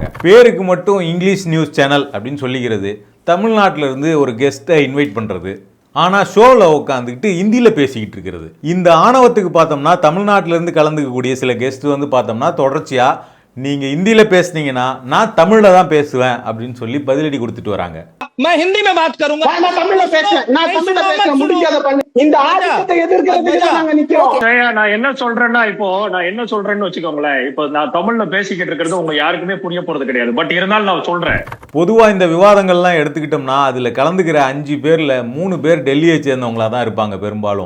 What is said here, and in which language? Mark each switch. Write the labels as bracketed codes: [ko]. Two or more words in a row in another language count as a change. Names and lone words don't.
[ta] பேருக்கு மட்டும் [en] English news channel [ta] அப்படின்னு சொல்லிக்கிறது, தமிழ்நாட்டில் இருந்து ஒரு [en] guest-ai invite [ta] பண்ணுறது, ஆனால் ஷோவில் உட்காந்துக்கிட்டு ஹிந்தியில் பேசிக்கிட்டு இருக்கிறது. இந்த ஆணவத்துக்கு பார்த்தோம்னா தமிழ்நாட்டிலேருந்து கலந்துக்கக்கூடிய சில கெஸ்ட் வந்து பார்த்தோம்னா தொடர்ச்சியாக நீங்கள் ஹிந்தியில் பேசுனீங்கன்னா நான் தமிழில் தான் பேசுவேன் அப்படின்னு சொல்லி பதிலடி கொடுத்துட்டு வராங்க. [hi] मैं हिंदी में बात करूंगा. [ta] நான் தமிழ்ல பேசுறேன் முடியாத பண்ணு. இந்த ஆதிக்கத்தை எதிர்க்கிறதுக்கு தான் நாங்க நிக்கிறோம். நான் என்ன சொல்றேன்னா, இப்போ நான் என்ன சொல்றேன்னு வச்சுக்கோங்களேன், இப்போ நான் தமிழ்ல பேசிக்கிட்டு இருக்கிறது உங்க யாருக்குமே புரிய போறது கிடையாது. பட் இருந்தாலும் நான் சொல்றேன். பொதுவா இந்த விவாதங்கள்லாம் எடுத்துக்கிட்டோம்னா அதுல கலந்துக்கிற 5 பேர்ல 3 பேர் டெல்லியை சேர்ந்தவங்களா தான் இருப்பாங்க பெரும்பாலும்.